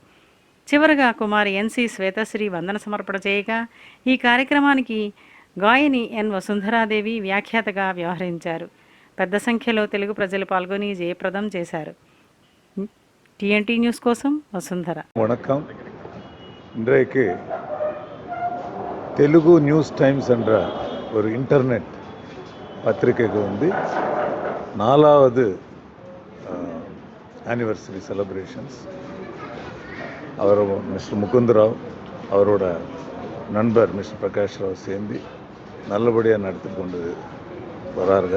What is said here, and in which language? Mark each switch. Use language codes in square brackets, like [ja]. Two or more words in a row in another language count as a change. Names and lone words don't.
[te] చివరగా కుమారి ఎన్సి శ్వేతశ్రీ వందన సమర్పణ చేయగా, ఈ కార్యక్రమానికి గాయని ఎన్ వసుంధరాదేవి వ్యాఖ్యాతగా వ్యవహరించారు. పెద్ద సంఖ్యలో తెలుగు ప్రజలు పాల్గొని జయప్రదం చేశారు. టీఎన్టీ న్యూస్ కోసం వసుంధర. [ta] வணக்கம். இன்றைக்கு தெலுங்கு நியூஸ் டைம்ஸ் என்ற ஒரு இன்டர்நெட் பத்திரிகைக்கு வந்து 4வது [en] anniversary celebrations. [ta] அவர் மிஸ்டர் முகுந்தராவ் அவரோட நண்பர் மிஸ்டர் பிரகாஷ் ராவ் சேர்ந்து நல்லபடியாக நடத்தி கொண்டு வரார்கள்.